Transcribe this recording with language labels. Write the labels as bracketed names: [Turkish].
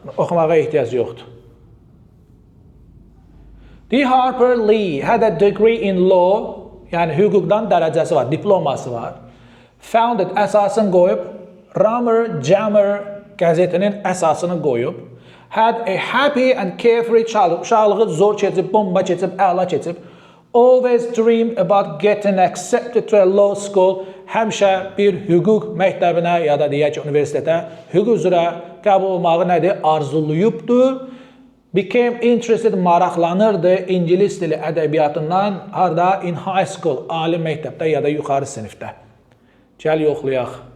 [Azerbaijani] Oxumağa ehtiyac yoxdur. [English] D. Harper Lee had a degree in law, [Azerbaijani] yəni hüquqdan dərəcəsi var, diploması var. Founded əsasını qoyub, Rummer Jammer qəzetinin əsasını qoyub. [English] Had a happy and carefree childhood. [Azerbaijani] Uşaqlığı zor keçib, bomba keçib, əla keçib. [English] Always dreamed about getting accepted to a law school. [Azerbaijani] Həmişə bir hüquq məktəbinə ya da deyək ki, universitetə hüquq üzrə qəbul olmağı nədir? Arzuluyubdu. [English] Became interested, [Azerbaijani] maraqlanırdı İngilis dili ədəbiyyatından harda? [English] In high school, [Azerbaijani] ali məktəbdə ya da yuxarı sinifdə. Gəl yoxlayaq.